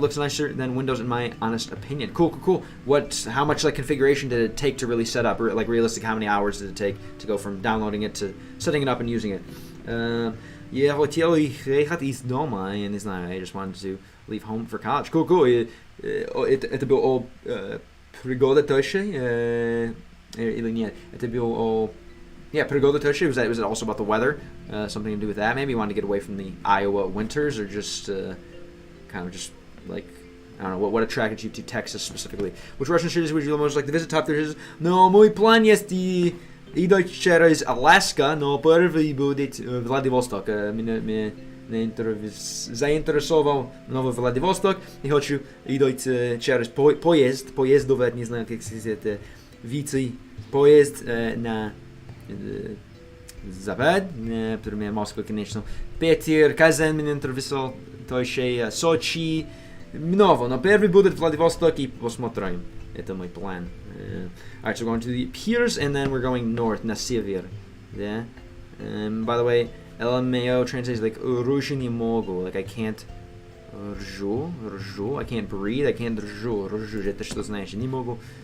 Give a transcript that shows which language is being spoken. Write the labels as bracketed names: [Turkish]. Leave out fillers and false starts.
[English] Looks nicer than Windows in my honest opinion. Cool. How much like configuration did it take to really set up? Like realistic, how many hours did it take to go from downloading it to setting it up and using it? [Russian] Я хотел ехать из дома, я не знаю. [English] I just wanted to leave home for college. Cool. [Russian] Это было пригода тоже или нет? Это было yeah, пригода тоже. [English] Was it also about the weather? Something to do with that? Maybe you wanted to get away from the Iowa winters, or just kind of just like, I don't know, what attracted you to Texas specifically? Which Russian cities would you most like to visit? Top 3 cities? [Russian] No, мой план есть идти через Alaska, но первый будет Владивосток. Меня заинтересовал Новый Владивосток. И хочу идти через поездовать, не знаю, как сказать это, вийти поезд на Запад, например, Москва, конечно. Питер, Казань меня интересовал, тоже Сочи, много, но первый будет Владивосток и посмотрим. Это мой план. [English] Alright, so we're going to the piers and then we're going north, [Russian] на север. [English] Yeah? By the way, LMAO translates like [Russian] ржу не могу, [English] like I can't ржу, I can't breathe, I can't ржу, [Russian] это что значит, не могу.